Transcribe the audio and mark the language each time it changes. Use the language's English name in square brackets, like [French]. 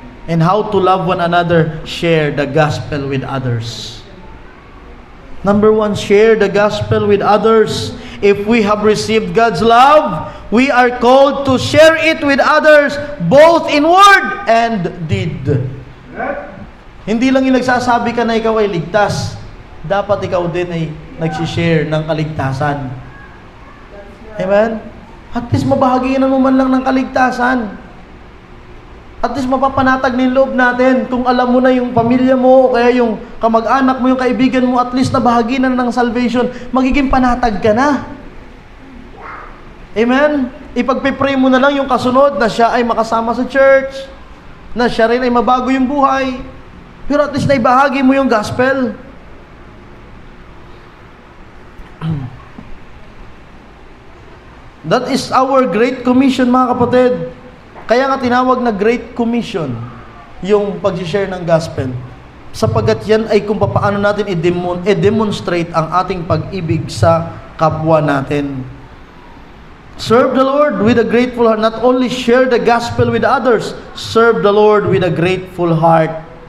[English] And how to love one another? Share the gospel with others. Number one, share the gospel with others. If we have received God's love, we are called to share it with others, both in word and deed. [Filipino] Hindi lang yung nagsasabi ka na ikaw ay ligtas. Dapat ikaw din ay nagsishare ng kaligtasan. Amen? At least mabahagian mo man lang ng kaligtasan. At least mapapanatag ng loob natin. Kung alam mo na yung pamilya mo, o kaya yung kamag-anak mo, yung kaibigan mo, at least nabahagian ng salvation, magiging panatag ka na. Amen? Ipagpipray mo na lang yung kasunod na siya ay makasama sa church, na siya rin ay mabago yung buhay. Pero at least naibahagi mo yung gospel. [English] That is our Great Commission, [Filipino] mga kapatid. Kaya nga tinawag na Great Commission yung pag-share ng gospel. Sapagkat yan ay kung paano natin i-demonstrate ang ating pag-ibig sa kapwa natin. [English] Serve the Lord with a grateful heart. Not only share the gospel with others, serve the Lord with a grateful heart.